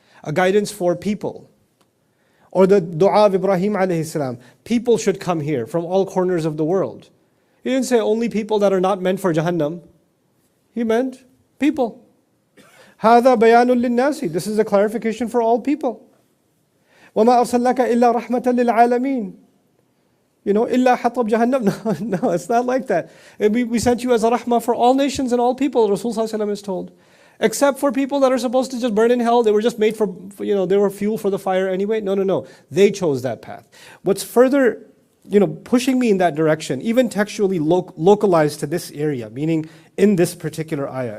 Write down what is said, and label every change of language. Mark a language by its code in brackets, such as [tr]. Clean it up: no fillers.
[en] a guidance for people. Or the dua of Ibrahim alayhi salam, people should come here from all corners of the world. He didn't say only people that are not meant for Jahannam. He meant people. [ar] هذا بيان للناس. [en] This is a clarification for all people. [ar] وما أرسلناك إلا رحمة للعالمين. إلا حطب Jahannam. [en] No, it's not like that. We sent you as a rahmah for all nations and all people, Rasul sallallahu alaihi wasallam is told. Except for people that are supposed to just burn in hell. They were just made for, they were fuel for the fire anyway. No. They chose that path. What's further, pushing me in that direction, even textually localized to this area, meaning in this particular ayah.